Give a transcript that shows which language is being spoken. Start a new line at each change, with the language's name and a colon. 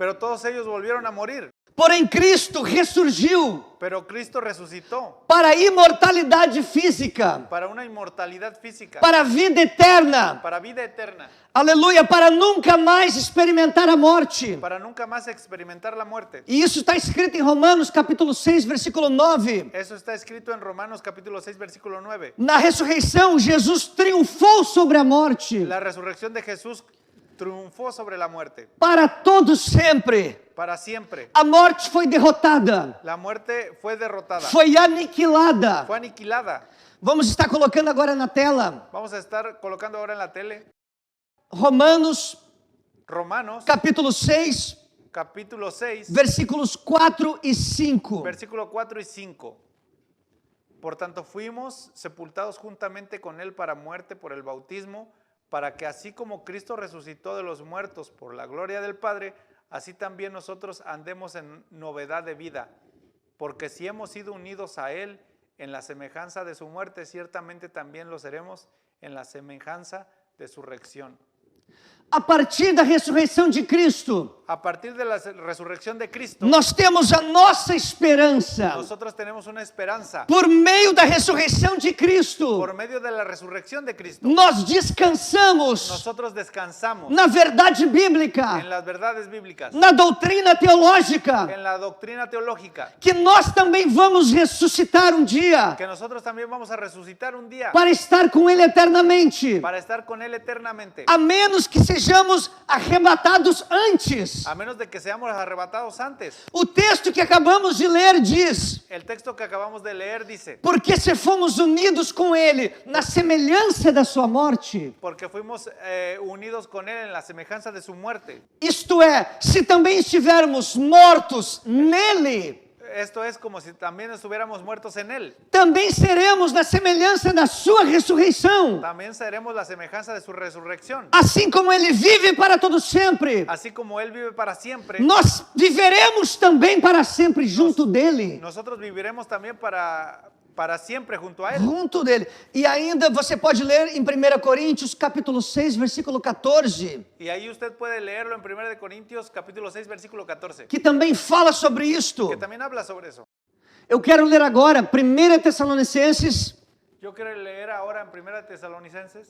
Spanish: pero todos ellos volvieron a morir.
Portuguese: Porém, Cristo ressurgiu
Spanish: Pero Cristo resucitó
Portuguese: para a imortalidade física,
Spanish: para una inmortalidad física,
Portuguese: para a vida eterna.
Spanish: para vida eterna,
Portuguese: Aleluia, para nunca mais experimentar a morte.
Spanish: para nunca más experimentar la muerte.
Portuguese: E isso está escrito em Romanos capítulo 6, versículo 9.
Spanish: Eso está escrito en Romanos capítulo 6, versículo 9.
Portuguese: Na ressurreição, Jesus triunfou sobre a morte
Spanish: La resurrección de Jesús triunfó sobre la muerte
Portuguese: para todo sempre.
Spanish: para siempre.
Portuguese: A morte foi derrotada,
Spanish: La muerte fue derrotada,
Portuguese: foi aniquilada.
Spanish: fue aniquilada.
Portuguese: Vamos estar colocando agora na tela
Spanish: Vamos a estar colocando ahora en la tele
Portuguese: Romanos
Spanish: Romanos
Portuguese: capítulo 6,
Spanish: capítulo 6,
Portuguese: versículos 4 e 5.
Spanish: versículo 4 y 5. Por tanto, fuimos sepultados juntamente con él para muerte por el bautismo, para que así como Cristo resucitó de los muertos por la gloria del Padre, así también nosotros andemos en novedad de vida. Porque si hemos sido unidos a él en la semejanza de su muerte, ciertamente también lo seremos en la semejanza de su resurrección.
Portuguese: A partir da ressurreição de Cristo,
Spanish: A partir de la resurrección de Cristo,
Portuguese: nós temos a nossa esperança.
Spanish: nosotros tenemos una esperanza.
Portuguese: Por meio da ressurreição de Cristo,
Spanish: Por medio de la resurrección de Cristo,
Portuguese: nós descansamos
Spanish: nosotros descansamos
Portuguese: na verdade bíblica,
Spanish: en las verdades bíblicas,
Portuguese: na doutrina teológica,
Spanish: en la doctrina teológica,
Portuguese: que nós também vamos ressuscitar um dia
Spanish: que nosotros también vamos a resucitar un día
Portuguese: para estar com Ele eternamente,
Spanish: para estar con él eternamente,
Portuguese: a menos que sejamos arrebatados antes.
Spanish: a menos de que seamos arrebatados antes.
Portuguese: O texto que acabamos de ler diz:
Spanish: El texto que acabamos de leer dice,
Portuguese: porque se fomos unidos com Ele na semelhança da sua morte,
Spanish: porque fuimos unidos con él en la semejanza de su muerte.
Portuguese: isto é, se também estivermos mortos nele,
Spanish: Esto es como si también estuviéramos muertos en Él.
Portuguese: também seremos na semelhança da sua ressurreição.
Spanish: También seremos la semejanza de su resurrección.
Portuguese: Assim como ele vive para todo sempre,
Spanish: Así como Él vive para siempre,
Portuguese: nós viveremos também para sempre junto dele.
Spanish: nosotros viviremos también para siempre junto a Él.
Portuguese: Junto dele. E ainda você pode ler em 1 Coríntios, capítulo 6, versículo 14,
Spanish: Y ahí usted puede leerlo en 1 de Corintios capítulo 6 versículo 14,
Portuguese: que também fala sobre isto.
Spanish: que también habla sobre eso.
Portuguese: Eu quero ler agora 1 Tessalonicenses,
Spanish: Yo quiero leer ahora en 1 Tesalonicenses